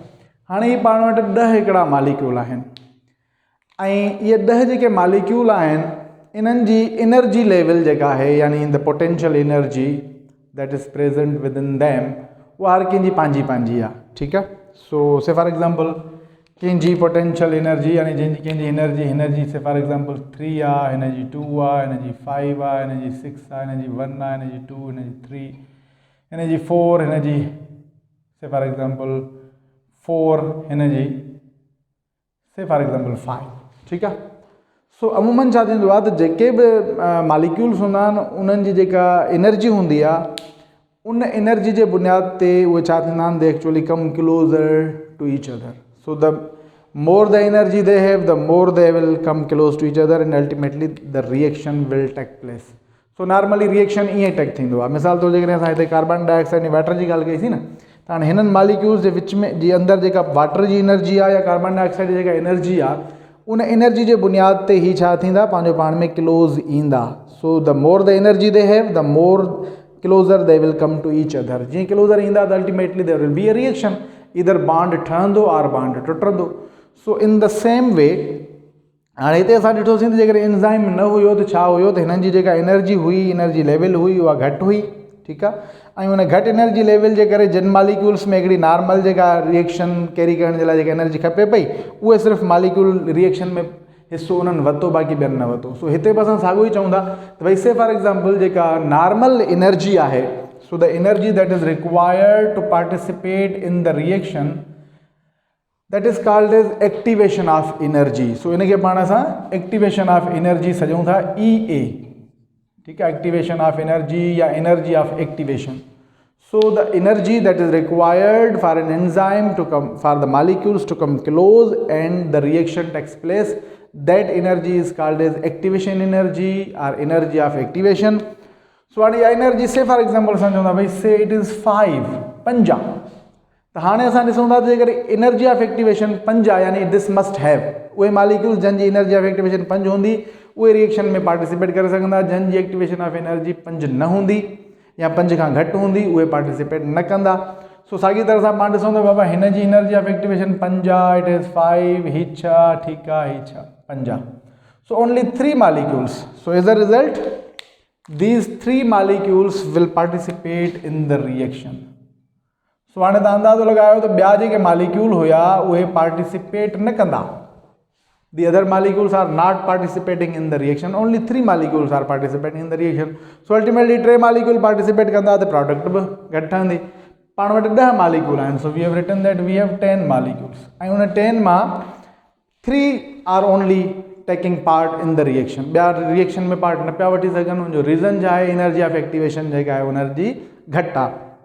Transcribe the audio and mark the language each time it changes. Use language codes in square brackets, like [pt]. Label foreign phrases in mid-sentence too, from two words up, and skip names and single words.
[sd] हाणे इहे पाण वटि 10 हिकिड़ा मॉलिक्यूल आहिनि ऐं इहे 10 जेके मॉलिक्यूल आहिनि इन्हनि जी [en] energy level [sd] जेका आहे, [en] यानी the potential energy that is present within them, [sd] उहा हर कंहिंजी पंहिंजी पंहिंजी आहे, ठीकु आहे। [en] so say for example [sd] कंहिंजी [en] potential energy [sd] यानी कंहिंजी एनर्जी [en] say for example [sd] 3 आहे, हिनजी 2 आहे, हिनजी 5 आहे, हिनजी 6 आहे, हिनजी 1 आहे, हिनजी 2, हिनजी 3, हिनजी 4, हिनजी [en] say for example [sd] 4 हिन जी [en] say for example [sd] 5 [ur] ٹھیک ہے. [sd] सो अमूमन छा थींदो आहे त जेके बि मालिक्यूल्स हूंदा आहिनि उन्हनि जी जेका एनर्जी हूंदी आहे उन एनर्जी जे बुनियाद ते उहे छा थींदा आहिनि, [en] they actually come closer to each other. so the more the energy they have the more they will come close to each other and ultimately the reaction will take place. so normally reaction [sd] ईअं टेक थींदो आहे। मिसाल तौर जेकॾहिं असां हिते [en] carbon dioxide [sd] ऐं वाटर जी ॻाल्हि कईसीं न, त हाणे हिननि मालिक्यूल्स जे विच में जी अंदरि जेका वाटर जी एनर्जी आहे या [en] carbon dioxide [sd] जी जेका एनर्जी आहे उन एनर्जी जे बुनियाद ते ही छा थींदा, पंहिंजो पाण में क्लोज़ ईंदा। [en] so the more the energy they have the more closer they will come to each other. [sd] जीअं क्लोज़र ईंदा त [en] ultimately there will be a reaction, [sd] इधर बॉन्ड ठहंदो और बॉन्ड टुटंदो। [en] so in the same way [sd] हाणे हिते असां ॾिठोसीं त जेकर एंजाइम न हुयो त छा हुयो, त हिननि जी जेका एनर्जी हुई, [en] energy level [sd] हुई, उहा घटि हुई ठीकु आहे। ऐं उन घटि [en] energy level [sd] जे करे जिन मालिक्यूल्स में हिकिड़ी नॉर्मल जेका [en] reaction carry [sd] करण जे लाइ जेका एनर्जी खपे पई, उहे सिर्फ़ु [en] molecule reaction [sd] में हिसो उन्हनि वरितो, बाक़ी ॿियनि न वरितो। सो हिते बि असां साॻियो ई चऊं था त भई [en] say for example [sd] जेका [en] normal energy [sd] आहे, [en] so the energy that is required to participate in the reaction that is called as activation of energy. [sd] सो इनखे पाण असां [en] activation of energy [sd] सॼूं था EA [ur] ٹھیک ہے, [en] activation of energy [sd] या [en] energy of activation. So the energy that is required for an enzyme to come, for the molecules to come close and the reaction takes place, that energy is called as activation energy or energy of activation. So what is energy? Say for example [sd] समझो भाई [en] say it is [sd] 5 तो हाणे असां ॾिसूं था जेकर [en] energy of activation [sd] 5 यानी [en] this must have [sd] उहे मालिक्यूल्स जन जी [en] energy of activation [sd] 5 हूंदी उहे रिएक्शन में पार्टिसिपेट करे सघंदा, जन जी [en] activation of energy [sd] 5 न हूंदी या 5 खां घटि हूंदी उहे पार्टिसिपेट न कंदा। सो साॻी तरह सां पाण ॾिसूं था बाबा हिन जी [en] energy of activation [sd] 5 [en] it is [sd] 5 ही 6 ठीकु आहे ही 6 5। [en] so only 3 molecules, so as a result these 3 molecules will participate in the reaction. [sd] सो हाणे तव्हां अंदाज़ो लॻायो त ॿिया जेके मालिक्यूल हुया उहे पार्टिसिपेट न कंदा, [en] the other molecules are not participating in the reaction, only 3 molecules are participating in the reaction. So ultimately 3 molecule participate [sd] कंदा त product बि घटि ठहंदी। पाण वटि 10 molecule आहिनि, [en] so we have written that we have 10 molecules [sd] ऐं उन 10 मां 3 [en] are only taking part in the reaction, [sd] ॿिया रिएक्शन में पार्ट न पिया वठी सघनि। उनजो रीज़न छा आहे, [en] energy of activation [sd] जेका आहे एनर्जी घटि आहे।